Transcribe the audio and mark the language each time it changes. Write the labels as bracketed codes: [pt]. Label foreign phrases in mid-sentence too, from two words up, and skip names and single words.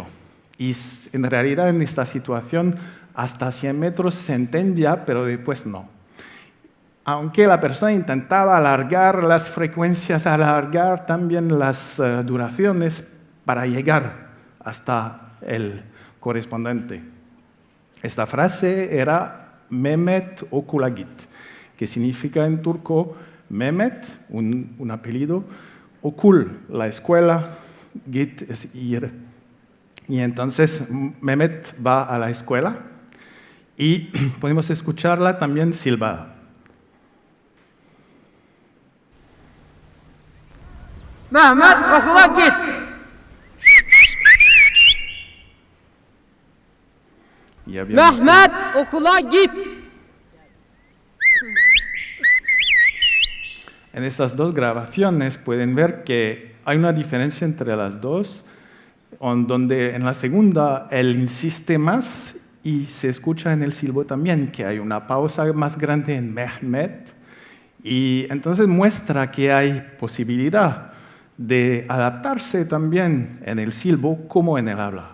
[es] Y en realidad en esta situación hasta 100 metros se entendía, pero después no. Aunque la persona intentaba alargar las frecuencias, alargar también las duraciones para llegar hasta el correspondiente. Esta frase era [tr] Mehmet okula git, [es] que significa en turco Mehmet, un apellido, okul, la escuela, git es ir. Y entonces Mehmet va a la escuela y podemos escucharla también silbada. [tr] Mehmet okula git. Mehmet okula git. [es] En estas dos grabaciones pueden ver que hay una diferencia entre las dos, donde en la segunda él insiste más y se escucha en el silbo también que hay una pausa más grande en Mehmet, y entonces muestra que hay posibilidad de adaptarse también en el silbo como en el habla.